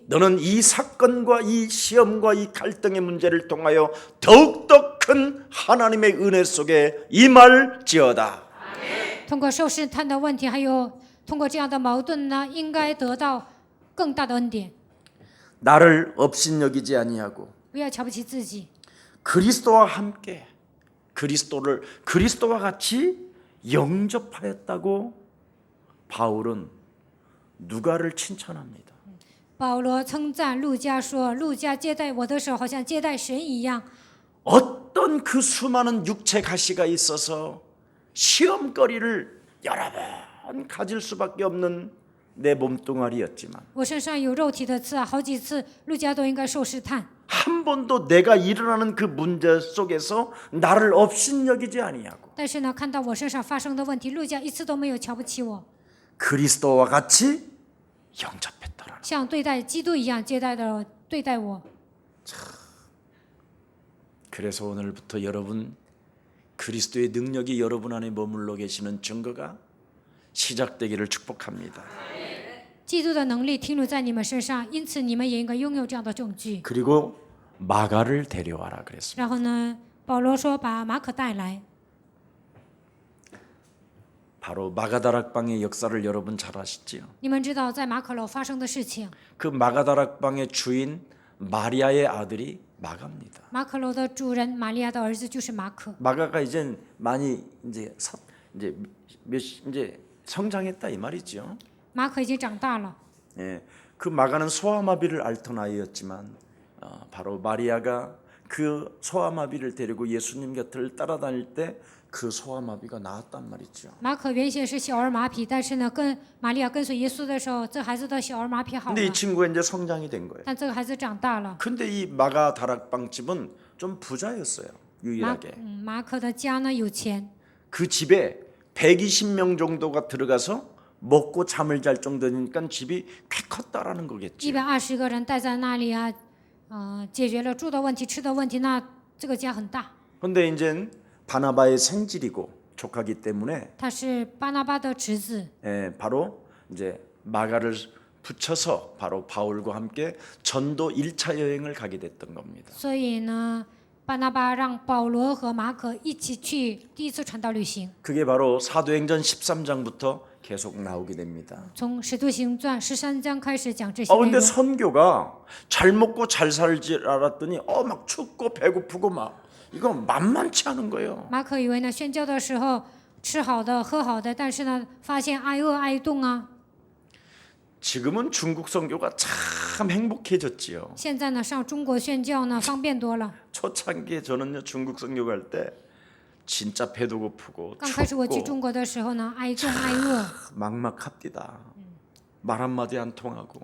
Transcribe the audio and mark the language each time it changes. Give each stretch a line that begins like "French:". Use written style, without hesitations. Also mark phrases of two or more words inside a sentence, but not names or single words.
Korean: 너는 이 사건과 이 시험과 이 갈등의 문제를 통하여 더욱더 큰 하나님의 은혜 속에 임할지어다.
Chinese: 通过受试探的问题，还有通过这样的矛盾呢，应该得到更大的恩典。
Korean: 나를 업신여기지 아니하고
Chinese: 不要瞧不起自己，
Korean: 그리스도와 함께 그리스도와 같이 영접하였다고 바울은 누가를 칭찬합니다.
Chinese: 保罗称赞路加说：“路加接待我的时候，好像接待神一样。
Korean: 어떤 그 수많은 육체 가시가 있어서 시험거리를 여러 번 가질 수밖에 없는 내 몸뚱아리였지만
Chinese: 我身上有肉体的刺啊，好几次路加都应该受试探，
Korean: 한 번도 내가 일어나는 그 문제 속에서 나를 업신여기지 아니하고
Chinese: 但是呢，看到我身上发生的问题，路加一次都没有瞧不起我，
Korean: 그리스도와 같이 영접했더라.
Chinese: 像对待基督一样对待我。
Korean: 그래서 오늘부터 여러분 그리스도의 능력이 여러분 안에 머물러 계시는 증거가 시작되기를 축복합니다.
Chinese: 基督的能力停留在你们身上，因此你们也应该拥有这样的证据。
Korean: 그리고 마가를 데려와라 그랬습니다.
Chinese: 然后呢，保罗说把马可带来，
Korean: 바로 마가다락방의 역사를 여러분 잘 아시지요.
Chinese: 你们知道在马可楼发生的事情。
Korean: 그 마가다락방의 주인 마리아의 아들이 마가입니다.
Chinese: 马可楼的主人玛利亚的儿子就是马可。
Korean: 마가가 이제 많이 이제 성장했다 이 말이죠.
Chinese: 马可已经长大了，
Korean: 예, 그 마가는 소아마비를 앓던 아이였지만 바로 마리아가 그 소아마비를 데리고 예수님 곁을 따라다닐 때 그 소아마비가 나았단 말이죠.
Chinese: 马可原先是小儿麻痹，但是呢，跟玛利亚跟随耶稣的时候，这孩子的小儿麻痹好
Korean: 근데
Chinese: 了
Korean: 이 ， 친구가 이제 성장이 된 거예요.
Chinese: 但这个孩子长大了。
Korean: 근데 이 마가 다락방 집은 좀 부자였어요. 유일하게.
Chinese: 马可的家呢有钱，
Korean: 그 집에 120명 정도가 들어가서 먹고 잠을 잘 정도니까 집이 꽤 컸다라는 거겠지.
Chinese: 120 个人待在那里啊，解决了住的问题、吃的问题，那这个家很大。
Korean: 근데 이제 바나바의 생질이고 조카기 때문에
Chinese: 他是巴拿巴的侄子，
Korean: 바로 이제 마가를 붙여서 바로 바울과 함께 전도 1차 여행을 가게 됐던 겁니다.
Chinese: 所以呢，巴拿巴让保罗和马可一起去第一次传道旅行。
Korean: 그게 바로 사도행전 13장부터 계속 나오게 됩니다.
Chinese: 从《使徒行传》13章开始讲这些内
Korean: 근데
Chinese: 容。
Korean: 선교가 잘 먹고 잘 살지 알았더니 막 춥고 배고프고 막 이거 만만치 않은 거예요.
Chinese: 马可以为呢宣教的时候吃好的喝好的，但是呢发现挨饿挨冻啊。
Korean: 지금은 중국 선교가 참 행복해졌지요.
Chinese: 现在呢上中国宣教呢方便多了。
Korean: 초창기에 저는요 중국 선교 갈 때 진짜 배도 고프고
Chinese: 刚开始我去
Korean: 춥고
Chinese: 中国的时候呢，挨冻挨饿，
Korean: 막막합디다. 말 한마디 안 통하고